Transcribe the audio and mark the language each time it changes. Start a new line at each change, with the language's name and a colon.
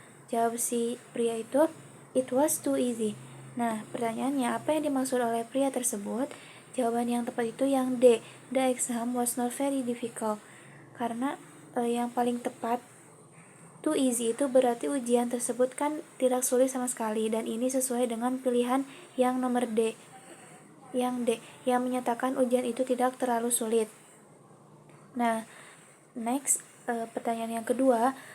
Indonesian: Jawab si pria itu,
English: it was too easy.
Indonesian: Nah, pertanyaannya, apa yang dimaksud oleh pria tersebut? Jawaban yang tepat itu yang D.
English: The exam was not very difficult.
Indonesian: Karena yang paling tepat, too easy itu berarti ujian tersebut kan tidak sulit sama sekali. Dan ini sesuai dengan pilihan yang nomor D. Yang D, yang menyatakan ujian itu tidak terlalu sulit. Nah, next, pertanyaan yang kedua.